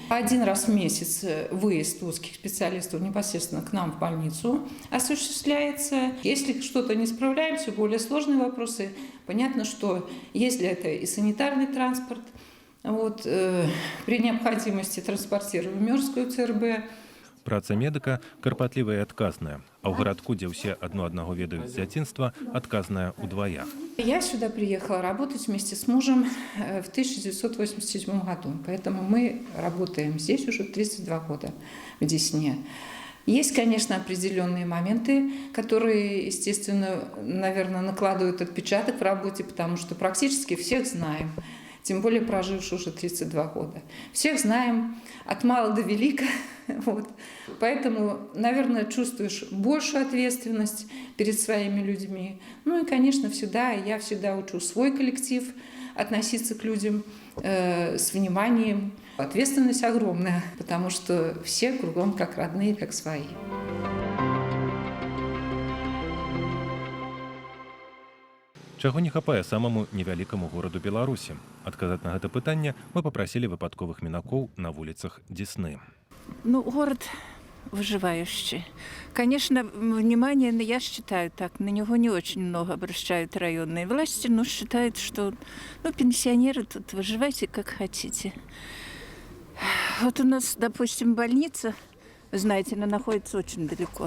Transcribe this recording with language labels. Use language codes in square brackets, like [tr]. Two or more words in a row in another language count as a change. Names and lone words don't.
[ru] Один раз в месяц выезд узких специалистов непосредственно к нам в больницу осуществляется. Если что-то не справляемся, более сложные вопросы, понятно, что если это и санитарный транспорт, вот, при необходимости транспортируем Мёрскую ЦРБ. [be] Праца медыка карпатлівая і адказная, а ў гарадку, дзе ўсе аднаго ведаюць з дзяцінства, адказная ўдвая. [ru] Я сюда приехала работать вместе с мужем в 1987 году, поэтому мы работаем здесь уже 32 года в Десне. Есть, конечно, определенные моменты, которые, естественно, наверное, накладывают отпечаток в работе, потому что практически всех знаем. Тем более прожившие уже 32 года. Всех знаем от мала до велика. Вот. Поэтому, наверное, чувствуешь большую ответственность перед своими людьми. Ну и, конечно, я всегда учу свой коллектив относиться к людям с вниманием. Ответственность огромная, потому что все кругом как родные, как свои. [be] Чаго не хапае самому невялікаму гораду Беларусі? Адказаць на гэта пытанне мы папрасілі выпадковых мінакоў на вуліцах Десны. [ru] Ну, город выживающий. Конечно, внимание, я считаю так, на него не очень много обращают районные власти, но считают, что пенсионеры тут выживайте как хотите. Вот у нас, допустим, больница, знаете, она находится очень далеко.